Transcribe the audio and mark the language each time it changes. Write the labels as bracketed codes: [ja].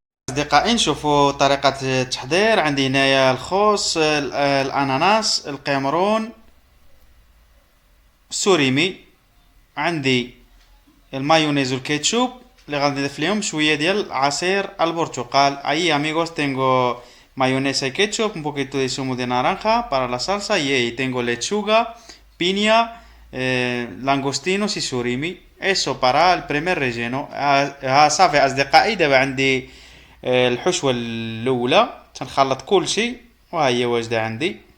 [ar] أصدقائي نشوفوا طريقة التحضير. عندي هنايا الخوص، الأناناس، القمرون، السوريمي. عندي المايونيز والكيتشوب اللي غادي نضيف لهم شويه ديال عصير البرتقال. [es] اي amigos tengo mayonesa y ketchup, un poquito de zumo de naranja para la salsa y tengo lechuga, piña, langostinos y surimi. eso para el primer relleno. [ar] صافي اصدقائي، دابا عندي الحشوه الاولى، تنخلط كل شيء وها هي واجده عندي.